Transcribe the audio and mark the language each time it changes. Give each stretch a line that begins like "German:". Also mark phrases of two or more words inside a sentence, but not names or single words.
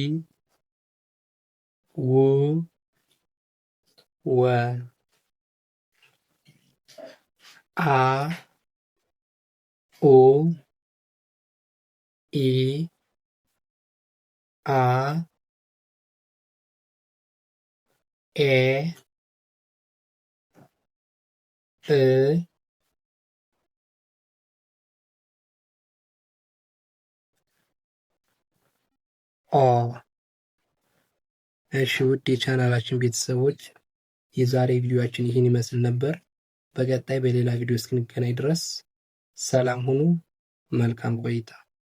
Amharic: ው ወ አ ኦ ኢ አ ኤ እ ኦ። እሺ ውድ የቻናላችን ቤተሰቦች የዛሬ ቪዲዮአችን ይህን ይመስል ነበር። በቀጣይ በሌላ ቪዲዮ እስክንገናኝ ድረስ ሰላም ሁኑ። መልካም ቆይታ